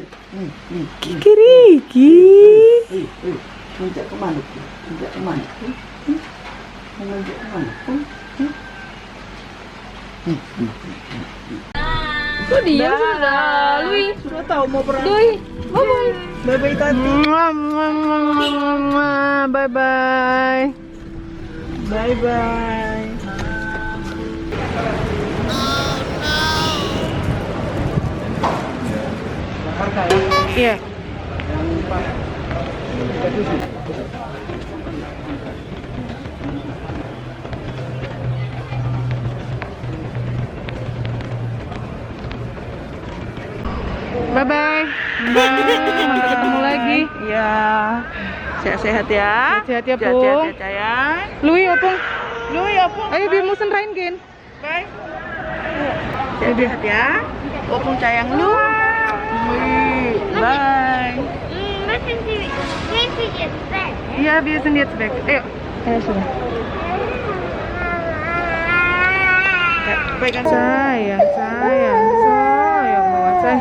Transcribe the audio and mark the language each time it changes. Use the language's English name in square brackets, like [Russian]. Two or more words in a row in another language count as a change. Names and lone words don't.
[Indonesian] Kikiriki. Manjat kemana? Manjat kemana? Manjat kemana? Kok diam sudah? Lui. Sudah tahu mau perang. Lui. Bye-bye. Bye-bye Tati. Bye-bye. Bye-bye. Iya. Bye-bye. Sampai ketemu lagi. Ya. Sehat-sehat ya. Sehat ya, Sehat-sehat Pung. ya, sayang. Lui, Opung. Lu ya, Pung. Ayo, [German] wir müssen reingehen. [Indonesian] Bye. Sehat-sehat ya. Opung sayang lu. Bye. [German] Müssen Sie jetzt weg? Iya, wir sind jetzt weg. [Indonesian] Ayo. Ayo, sudah. Baik kan? Sayang banget, sayang.